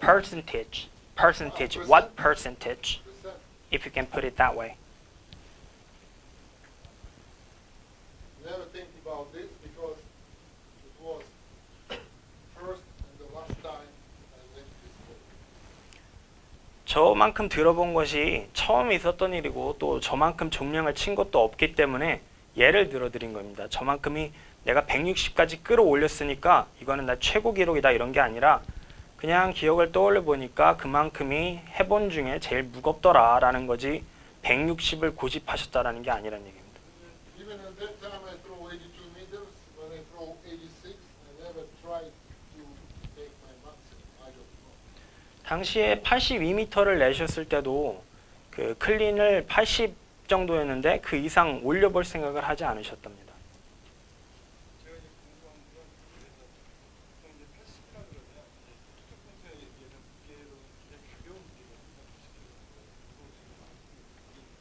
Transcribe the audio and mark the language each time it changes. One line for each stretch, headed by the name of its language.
English: Percentage. Percentage. What percentage? Percent. If you can put it that way. Never think about this because it was first and the last time I went to this sport.
Korean: 저만큼 들어본 것이 처음 있었던 일이고 또 저만큼重量을 친 것도 없기 때문에 예를 들어 드린 겁니다. 저만큼이 내가 160까지 끌어올렸으니까 이거는 나 최고 기록이다 이런 게 아니라 그냥 기억을 떠올려 보니까 그만큼이 해본 중에 제일 무겁더라 라는 거지 160을 고집하셨다라는 게 아니라는 얘기입니다.
English: Even at that time I throw 82 meters. When I throw 86, I never tried to take my maximum. I don't know.
Korean: 당시에 82m를 내셨을 때도 그 클린을 80 정도였는데 그 이상 올려볼 생각을 하지 않으셨답니다. 제가 이제 궁금한 건 그래서 보통 이제 80이라 그러면 이제 투척 선수의 얘는 무게로 굉장히 가벼운 무게를 항상 주시키는 거예요.